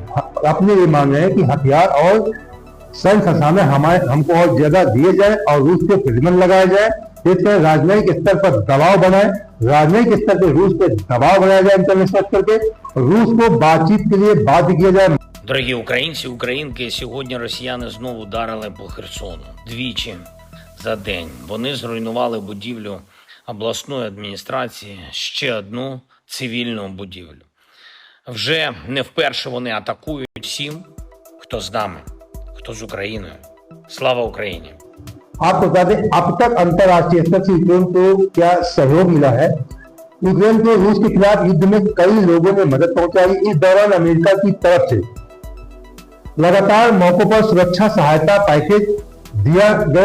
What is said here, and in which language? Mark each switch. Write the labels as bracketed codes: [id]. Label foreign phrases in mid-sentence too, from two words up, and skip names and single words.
[hi] अपने ये मान रहे हैं कि हथियार और सैन्य संसाधन हमको और ज्यादा दिए जाए और रूस पे प्रतिबंध लगाया जाए, इसलिए राजनयिक स्तर पर दबाव बनाए, राजनयिक स्तर पर रूस पे दबाव बनाया जाए, इंटरनेशनल स्तर पे रूस को बातचीत के लिए बाध्य किया जाए। [uk] Дорогі українці, українки, сьогодні росіяни знову ударили по Херсону. Двічі за день. Вони зруйнували будівлю обласної адміністрації, ще одну цивільну будівлю. Вже не вперше вони атакують всім, хто з нами, хто з Україною. Слава Україні! [hi] आपको बता दें, अब तक अंतर्राष्ट्रीय स्तर से यूक्रेन को क्या सहयोग मिला है। यूक्रेन को रूस के खिलाफ युद्ध में कई लोगों ने मदद पहुंचाई। इस दौरान अमेरिका की तरफ से लगातार मौकों पर सुरक्षा सहायता पैकेज दिया गया।